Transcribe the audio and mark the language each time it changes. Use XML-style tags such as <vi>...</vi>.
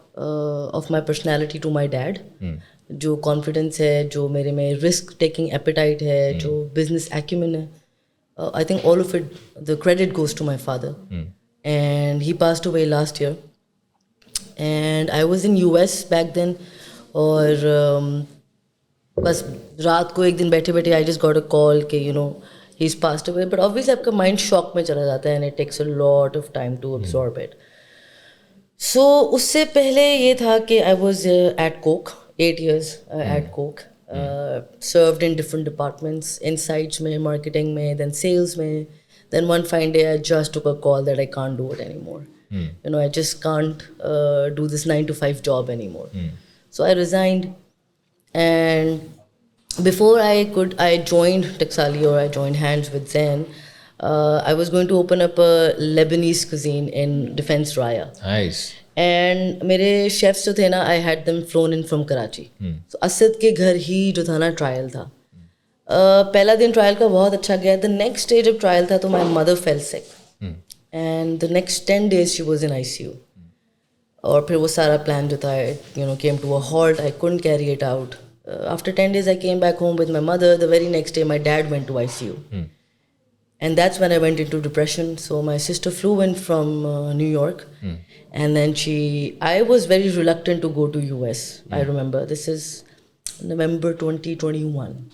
<en>of my personality to my dad.</en> <ur>جو confidence ہے, جو میرے میں رسک ٹیکنگ ایپیٹائٹ ہے, جو بزنس ایکیومن ہے,</ur> <en>I think all of it, the credit goes to my father. And he passed away last year. And I was in US back then.</en> <ur>اور بس رات کو ایک دن بیٹھے بیٹھے</ur> <en>I just got a call کہ you know he's passed away. But obviously</en> <ur>آپ کا مائنڈ شاک میں چلا جاتا ہے</ur> <en>and it takes a lot of time to absorb it. So</en> <ur>اس سے پہلے یہ تھا کہ</ur> <en>I was at Coke, 8 years at Coke. Served in different departments, insights mein, marketing mein, then sales mein. Then one fine day I just took a call that I can't do it anymore. You know, I just can't do this 9 to 5 job anymore. So I resigned, and before I joined Taksali or I joined hands with Zen, I was going to open up a Lebanese cuisine in Defense Raya. Nice. And</en> <ur>میرے chefs جو تھے نا,</ur> <en>I had them flown in from Karachi.</en> <ur>So Asad کے گھر ہی جو تھا نا trial تھا. پہلا دن ٹرائل کا بہت اچھا گیا.</ur> <en>The next day</en> <ur>جب ٹرائل تھا تو</ur> <en>my mother fell sick. And the next 10 days she was in ICU.</en> <ur>اور پھر وہ سارا پلان جو تھا</ur> <en>you know came to a halt. I couldn't carry it out. After 10 days I came back home with my mother. The very next day my dad went to ICU. And that's when I went into depression. So my sister flew in from New York. And then I was very reluctant to go to US. I remember this is November 2021.</en>